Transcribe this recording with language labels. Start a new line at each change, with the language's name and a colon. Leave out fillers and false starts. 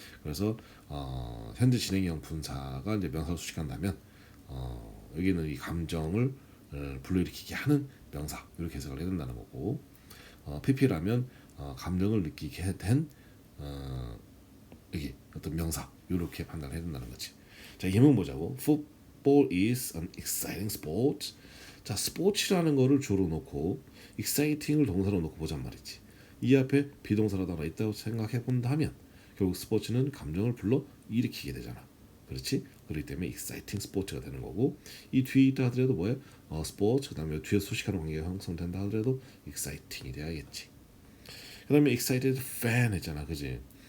Korean: 그래서 현재 진행형 분사가 이제 명사로 수식한다면 여기는 이 감정을 불러일으키게 하는 명사 이렇게 해석을 해야 된다는 거고, pp라면 감정을 느끼게 된 여기 어떤 명사 이렇게 판단을 해야 된다는 거지. 자, 예문 보자고.
English: Football is an exciting sport.
Korean: 자, 스포츠라는 거를 주로 놓고 exciting을 동사로 놓고 보잔 말이지. 이 앞에 비동사라도 하나 있다고 생각해 본다면 결국 스포츠는 감정을 불러 일으키게 되잖아. 그렇지? 그렇기 때문에 exciting 스포츠가 되는 거고, 이 뒤에 있다 하더라도 뭐야? 스포츠, 그 다음에 뒤에 수식하는 관계가 형성된다 하더라도 exciting이 돼야겠지. 그 다음에
English: excited fan
Korean: 했잖아, 그지?